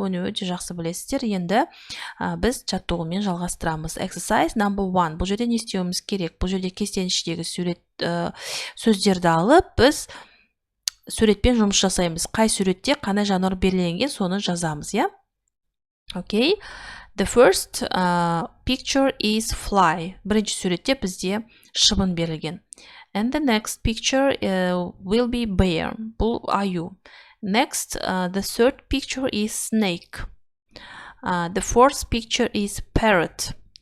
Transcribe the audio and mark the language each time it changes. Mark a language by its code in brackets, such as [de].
[kk] Оны өте жақсы білесіздер. Енді біз жаттығумен жалғастырамыз. [en] Exercise number 1. [kk] Бұл жерде не істеуіміз керек? Бұл жерде кестенің ішіндегі сөздерді алып, біз суретпен жұмыс жасаймыз. Қай суретте қандай жануар белгіленген, соны жазамыз, я? [en] Okay. The first picture is fly. [kk] Бірінші суретте бізде шыбын берілген. [en] And the next picture will be bear. [kk] Бұл аю. [en] Next, the third picture is snake. The fourth picture is parrot.